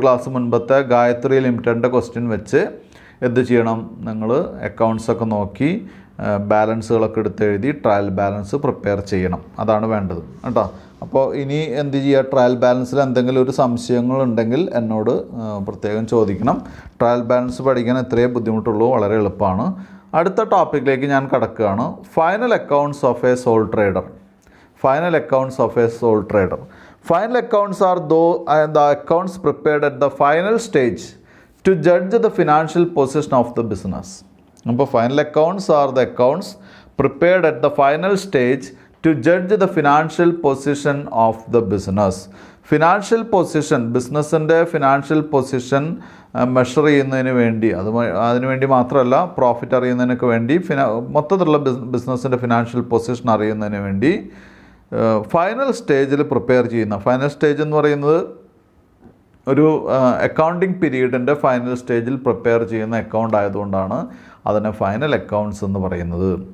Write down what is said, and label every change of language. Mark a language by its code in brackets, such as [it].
[ml] Class മുൻപത്തെ Gayathri ലിമിറ്റഡിൻ്റെ question വെച്ച് എന്ത് ചെയ്യണം, നിങ്ങൾ അക്കൗണ്ട്സൊക്കെ നോക്കി ബാലൻസുകളൊക്കെ എടുത്ത് എഴുതി ട്രയൽ ബാലൻസ് പ്രിപ്പയർ ചെയ്യണം. അതാണ് വേണ്ടത് കേട്ടോ. അപ്പോൾ ഇനി എന്ത് ചെയ്യുക, ട്രയൽ ബാലൻസിൽ എന്തെങ്കിലും ഒരു സംശയങ്ങളുണ്ടെങ്കിൽ എന്നോട് പ്രത്യേകം ചോദിക്കണം. ട്രയൽ ബാലൻസ് പഠിക്കാൻ എത്രയേ ബുദ്ധിമുട്ടുള്ളൂ, വളരെ എളുപ്പമാണ്. അടുത്ത ടോപ്പിക്കിലേക്ക് ഞാൻ കടക്കുകയാണ്. [en] Final accounts of a sole trader. Final accounts of a sole trader. Final accounts are the accounts prepared at the final stage to judge the financial position of the business. [ml] അപ്പോൾ [en] final accounts are the accounts prepared at the final stage to judge the financial position of the business. [ml] Financial position, ബിസിനസ്സിൻ്റെ financial position measure ചെയ്യുന്നതിന് വേണ്ടി, അതിനുവേണ്ടി മാത്രമല്ല, profit അറിയുന്നതിനൊക്കെ വേണ്ടി, മൊത്തത്തിലുള്ള ബിസിനസ്സിൻ്റെ financial position അറിയുന്നതിന് വേണ്ടി ഫൈനൽ സ്റ്റേജിൽ പ്രിപ്പയർ ചെയ്യുന്ന, ഫൈനൽ സ്റ്റേജ് എന്ന് പറയുന്നത് ഒരു അക്കൗണ്ടിങ് പീരീഡിൻ്റെ ഫൈനൽ സ്റ്റേജിൽ പ്രിപ്പയർ ചെയ്യുന്ന അക്കൗണ്ട് ആയതുകൊണ്ടാണ് അതിനെ ഫൈനൽ അക്കൗണ്ട്സ് എന്ന് പറയുന്നത്.